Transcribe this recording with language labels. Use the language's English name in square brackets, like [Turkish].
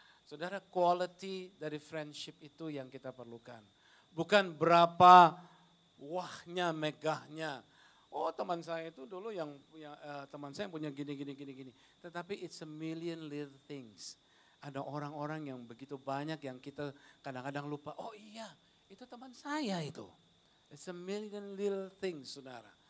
[Indonesian] Saudara, quality dari friendship itu yang kita perlukan. Bukan berapa wahnya, megahnya. Oh, teman saya itu dulu yang teman saya punya gini. Tetapi [English] it's a million little things. [Indonesian] Ada orang-orang yang begitu banyak yang kita kadang-kadang lupa. Oh iya, itu teman saya itu. [English] It's a million little things, saudara.